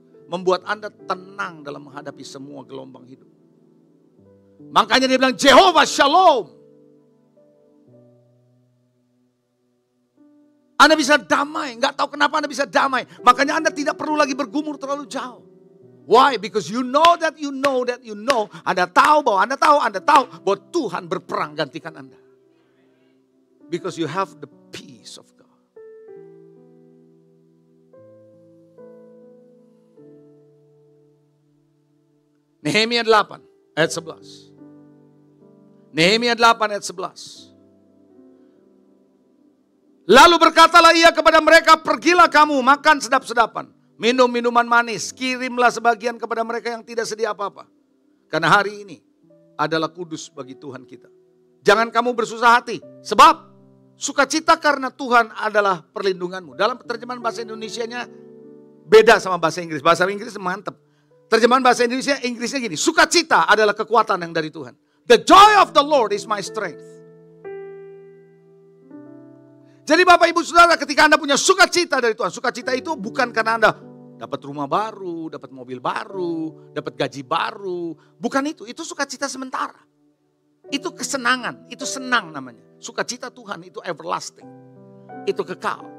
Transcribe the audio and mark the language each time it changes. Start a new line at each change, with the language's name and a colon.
Indonesian: Membuat Anda tenang dalam menghadapi semua gelombang hidup. Makanya dia bilang Jehovah Shalom. Anda bisa damai, nggak tahu kenapa Anda bisa damai. Makanya Anda tidak perlu lagi bergumul terlalu jauh.
English: Why? Because you know that you know that you know.
Indonesian: Anda tahu bahwa Anda tahu bahwa Tuhan berperang gantikan Anda.
English: Because you have the peace of God.
Indonesian: Nehemia 8 ayat 11. Nehemia 8 ayat 11. Lalu berkatalah ia kepada mereka, pergilah kamu makan sedap-sedapan, minum minuman manis, kirimlah sebagian kepada mereka yang tidak sedia apa-apa. Karena hari ini adalah kudus bagi Tuhan kita. Jangan kamu bersusah hati, sebab sukacita karena Tuhan adalah perlindunganmu. Dalam terjemahan bahasa Indonesianya beda sama bahasa Inggris. Bahasa Inggris mantep. Terjemahan bahasa Inggrisnya gini, sukacita adalah kekuatan yang dari Tuhan.
English: The joy of the Lord is my strength.
Indonesian: Jadi Bapak Ibu Saudara, ketika Anda punya sukacita dari Tuhan, sukacita itu bukan karena Anda dapat rumah baru, dapat mobil baru, dapat gaji baru. Bukan itu sukacita sementara. Itu kesenangan, itu senang namanya. Sukacita Tuhan itu everlasting. Itu kekal.